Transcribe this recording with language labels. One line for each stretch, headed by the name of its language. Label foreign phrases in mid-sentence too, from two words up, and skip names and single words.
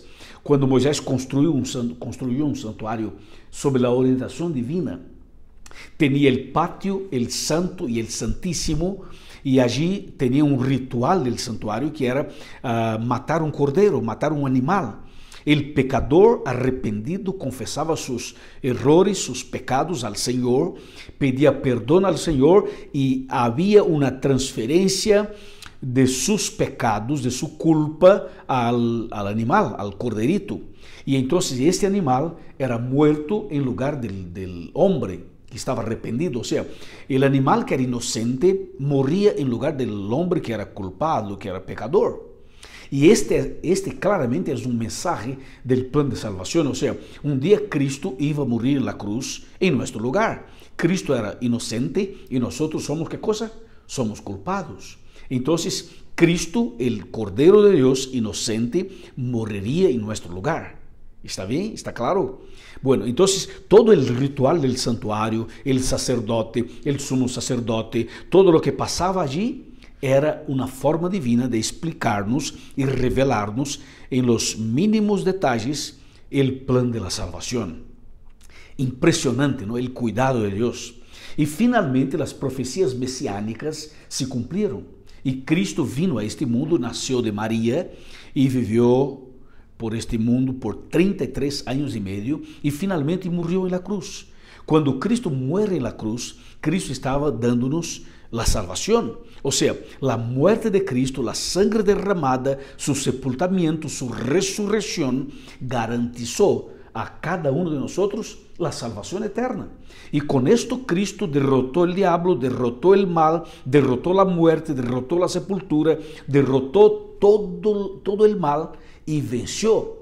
Portuguese: Quando Moisés construiu um santuário sob a orientação divina, tinha o pátio, o santo e o santíssimo, e allí tinha um ritual do santuário que era matar um cordeiro, matar um animal.
Spanish: El pecador
Portuguese: arrependido confessava seus errores, seus pecados ao Senhor, pedia perdão ao Senhor e havia uma transferência de seus pecados, de sua culpa
Spanish: al animal, al corderito.
Portuguese: E então este animal era muerto em lugar
Spanish: del hombre
Portuguese: que estava arrependido. Ou seja, o animal que era inocente morria em lugar
Spanish: del hombre
Portuguese: que era culpado, que era pecador. E este claramente é um mensagem do plano de salvação, ou seja, um dia Cristo ia morrer na cruz em nosso lugar. Cristo era inocente e nós somos que coisa? Somos culpados. Então, Cristo, o Cordeiro de Deus inocente, morreria em nosso lugar. ¿Está bem?
Spanish: ¿Está claro? Bueno,
Portuguese: então todo o ritual do santuário, o sacerdote, o sumo sacerdote, todo o que passava allí, era uma forma divina de explicar-nos e revelar-nos em
Spanish: los mínimos detalles
Portuguese: o plano
Spanish: de la
Portuguese: salvação. Impressionante, ¿no? O cuidado de Deus. E finalmente as profecias messiânicas se cumpriram. E Cristo vino a este mundo, nasceu de Maria e viveu por este mundo por 33 anos e meio e finalmente morreu na cruz. Quando Cristo muere na cruz, Cristo estava dando-nos
Spanish: la salvación, o sea, la muerte de Cristo, la sangre derramada, su sepultamiento, su resurrección, garantizó a cada uno de nosotros la salvación eterna. Y con esto Cristo derrotó el diablo, derrotó el mal, derrotó la muerte, derrotó la sepultura, derrotó todo el mal y venció.